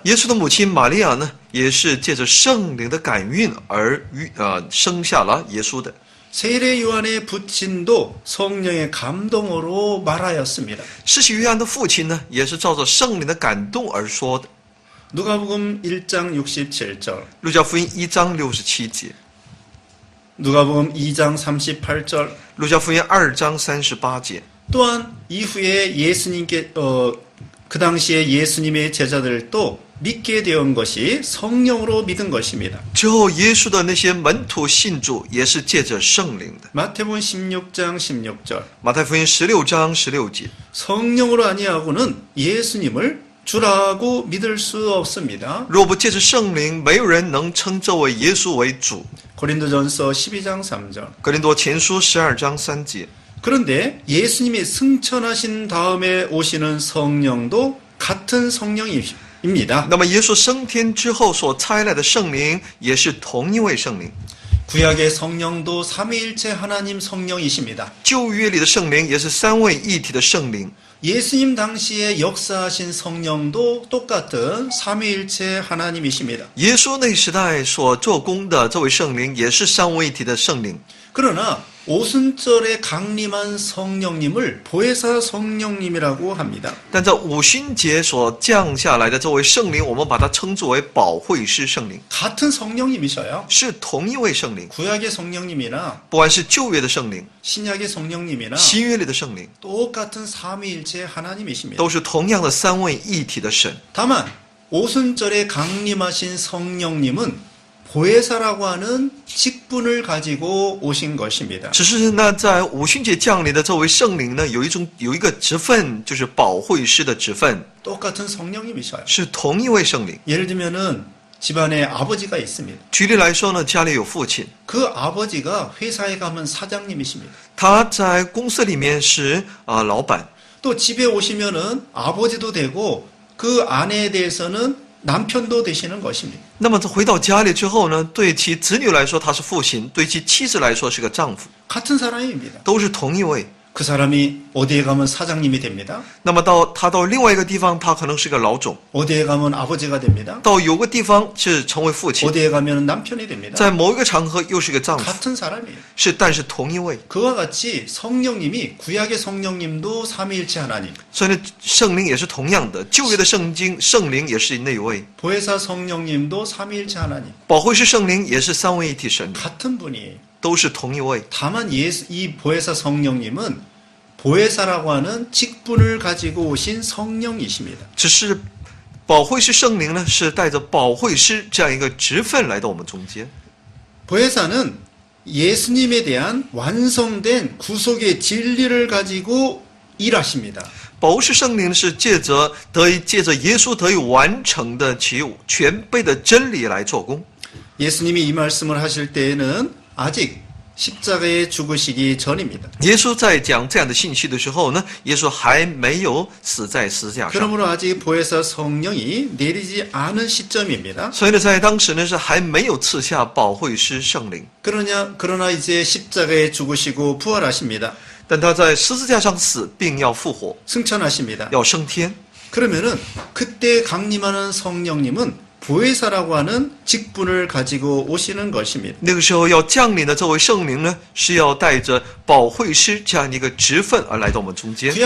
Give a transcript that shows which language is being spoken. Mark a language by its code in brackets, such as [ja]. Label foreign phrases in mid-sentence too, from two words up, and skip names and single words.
[zh] 耶稣的母亲玛利亚呢，也是借着圣灵的感孕而生下了耶稣的。 [ko] 세례 요한의 부친도 성령의 감동으로 말하였습니다. [zh] 施洗约翰的父亲呢，也是照着圣灵的感动而说的。 [ko] 누가복음 1장 67절. [zh] 路加福音1章67节， [ko] 누가복음 2장 38절. [zh] 路加福音2章38节。 [ko] 또한 이후에 그 당시에 예수님의 제자들도 믿게 되온 것이 성령으로 믿은 것입니다. [zh] 之后，耶稣的那些门徒信主，也是借着圣灵的。 [ko] 마태복음 16장 16절. [zh] 马太福音16章16节， [ko] 성령으로 아니하고는 예수님을 주라고 믿을 수 없습니다. [zh] 若不借着圣灵，没有人能称这位耶稣为主。 [ko] 고린도전서 12장 3절. [zh] 格林多前书12章3节。 [ko] 그런데 예수님이 승천하신 다음에 오시는 성령도 같은 성령입니다. [zh] 那么耶稣升天之后所差来的圣灵，也是同一位圣灵。 [ko] 구약의 성령도 삼위일체 하나님 성령이십니다. [zh] 旧约里的圣灵也是三位一体的圣灵。 [ko] 예수님 당시에 역사하신 성령도 똑같은 삼위일체 하나님이십니다. [zh] 耶稣那时代所做工的这位圣灵也是三位一体的圣灵。 [ko] 그러나 오순절에 강림한 성령님을 보혜사 성령님이라고 합니다. [zh] 但在五旬节所降下来的这位圣灵，我们把它称作为保惠师圣灵， [ko] 같은 성령님이셔요. [zh] 是同一位圣灵。 [ko] 구약의 성령님이나 [zh] 不管是旧约的圣灵、 [ko] 신약의 성령님이나 [zh] 新约里的圣灵， [ko] 똑같은 삼위일체 하나님이십니다. [zh] 都是同样的三位一体的神。 [ko] 다만 오순절에 강림하신 성령님은 보혜사라고 하는 직분을 가지고 오신 것입니다. [zh] 只是呢，在五旬节降临的这位圣灵呢，有一个职分，就是保惠师的职分， [ko] 똑같은 성령님이셔요. [zh] 是同一位圣灵。 [ko] 예를 들면은 집안에 아버지가 있습니다. [zh] 举例来说呢，家里有父亲， [ko] 그 아버지가 회사에 가면 사장님이십니다. [zh] 他在公司里面是老板， [ko] 또 집에 오시면은 아버지도 되고 그 아내에 대해서는 남편도 되시는 것입니다. [zh] 那么回到家里之后呢，对其子女来说他是父亲，对其妻子来说是个丈夫， [ko] 같은 사람입니다. [zh] 都是同一位。 [ko] 그 사람이 어디에 가면 사장님이 됩니다. [zh] 那么他到另外一个地方，他可能是个老总； [ko] 어디에 가면 아버지가 됩니다. [zh] 到有个地方是成为父亲， [ko] 어디에 가면 남편이 됩니다. [zh] 在某一个场合又是个丈夫， [ko] 같은 사람이에요. [zh] 但是同一位。 [ko] 그와 같이 성령님이 구약의 성령님도 삼위일체 하나님, [zh] 所以呢，圣灵也是同样的，旧约的圣灵也是那一位， [ko] 보혜사 성령님도 삼위일체 하나님, [zh] 保惠师圣灵也是三位一体神， [ko] 같은 분이에요. [zh] 都是同一位。 [ko] 다만 이 보혜사 성령님은 보혜사라고 하는 직분을 가지고 오신 성령이십니다. [zh] 只是保惠师圣灵呢，是带着保惠师这样一个职分来到我们中间。 [ko] 보혜사는 예수님에 대한 완성된 구속의 진리를 가지고 일하십니다. [zh] 保惠师圣灵是借着耶稣得以完成的其全备的真理来做工。 [ko] 예수님이 이 말씀을 하실 때에는 아직 십자가에 죽으시기 전입니다. [zh] 耶稣在讲这样的信息的时候呢，耶稣还没有死在十字架上， [ko] 그러므로 아직 보혜사 성령이 내리지 않은 시점입니다. [zh] 所以呢，在当时呢是还没有赐下保惠师圣灵。 [ko] 그러나 이제 십자가에 죽으시고 부활하십니다. [zh] 但他在十字架上死，并要复活， [ko] 승천하십니다. [zh] 要升天。 [ko] 그러면은 그때 강림하는 성령님은 보혜사라고 하는 직분을 가지고 오시는 것입니다. [zh] 那个时候要降临的这位圣灵呢，是要带着保惠师这样一个职分而来到我们中间。